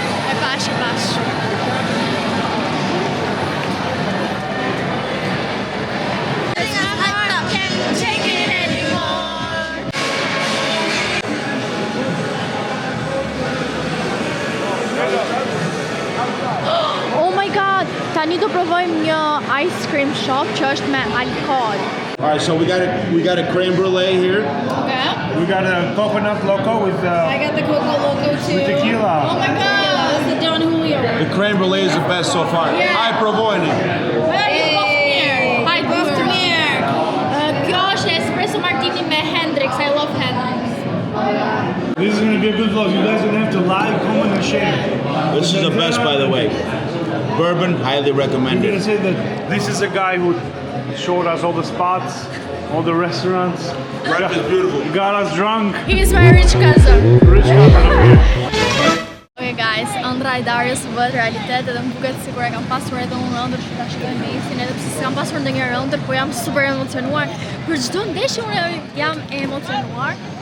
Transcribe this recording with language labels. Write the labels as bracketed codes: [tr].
[sq] E pash. [en] Oh my god! [sq] Tani do provojmë një [en] ice cream shop [sq] që është me alkohol. [en] All right, so we got a creme brulee here. Okay. We got a coconut loco with I got the Coco Loco too. tequila. Oh my god! That's the Don Julio. The creme brulee is the best so far. [sq] Ai provojeni. Hi, kjo është espresso martini me Hendrix. [en] I love Hendrix. This is gonna be a good vlog. You guys don't have to like, comment, and share. This is the best, by the way. Bourbon, highly I'm recommended. gonna say that this is a guy who showed us all the spots, all the restaurants. Breakfast is beautiful. Got us drunk. He is my rich cousin. Rich cousin. Okay guys, [sq] ëndra e Darius bëhet realitet edhe më duket sikur e kam pasur edhe unë ëndër që ta shikoj mesin, edhe pse s'kam pasur ndonjëherë ëndër, po jam super emocionuar. Për çdo ndeshje unë jam e emocionuar.